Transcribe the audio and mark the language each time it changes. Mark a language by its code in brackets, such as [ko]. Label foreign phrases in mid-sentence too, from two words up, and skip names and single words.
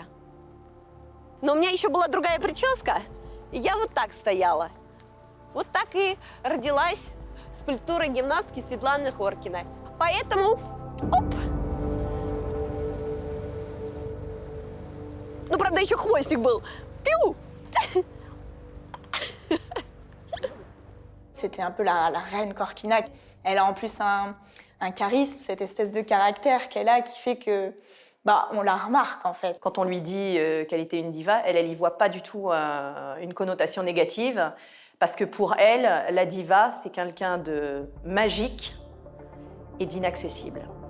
[ru] Но у меня еще была другая прическа, и я вот так стояла. Вот так и родилась скульптура гимнастки Светланы Khorkiной. Поэтому, оп! Ну, правда, еще хвостик был. Пиу! [fr] C'était un peu la reine Khorkina. Elle a en plus un charisme, cette espèce de caractère qu'elle a qui fait que on la remarque en fait. Quand on lui dit qu'elle était une diva, elle y voit pas du tout une connotation négative, parce que pour elle, la diva, c'est quelqu'un de magique et d'inaccessible.